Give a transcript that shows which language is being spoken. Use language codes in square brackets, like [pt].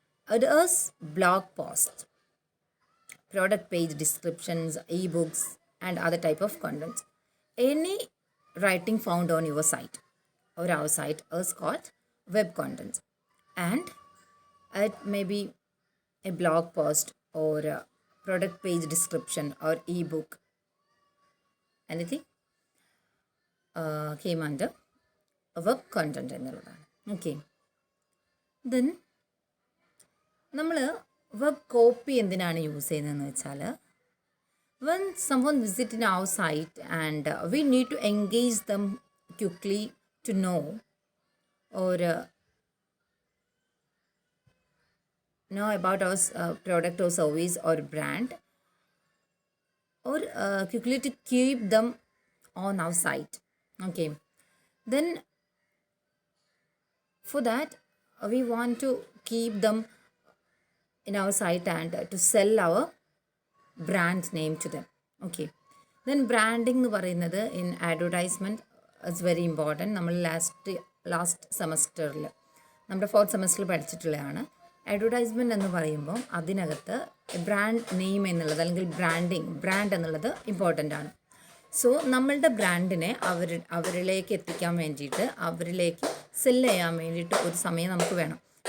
[en] It is blog posts, product page descriptions, ebooks, and other type of contents. Any writing found on your site or our site is called web contents, and it may be a blog post or a product page description or ebook. Anything came under web content എന്നുള്ളതാണ്. Okay. [ml] Then നമ്മൾ web copy എന്തിനാണ് use ചെയ്യുന്നതെന്ന് വെച്ചാൽ [en] when someone visit in our site and we need to engage them quickly to know or know about our product or service or brand, or quickly to keep them on our site. Okay. Then for that we want to keep them in our site and to sell our brand name to them. Okay. Then branding [ml] എന്ന് പറയുന്നത് [en] in advertisement is very important. [ml] നമ്മൾ last സെമസ്റ്ററിൽ നമ്മുടെ 4th സെമസ്റ്ററിൽ പഠിച്ചിട്ടുള്ളതാണ്. Advertisement എന്ന് പറയുമ്പോൾ അതിനകത്ത് brand name എന്നുള്ളത് അല്ലെങ്കിൽ ബ്രാൻഡ് എന്നുള്ളത് ഇമ്പോർട്ടൻ്റ് ആണ്. സോ നമ്മളുടെ ബ്രാൻഡിനെ അവരിലേക്ക് എത്തിക്കാൻ വേണ്ടിയിട്ട്, അവരിലേക്ക് സെല്ല് ചെയ്യാൻ വേണ്ടിയിട്ട് ഒരു സമയം നമുക്ക് വേണം.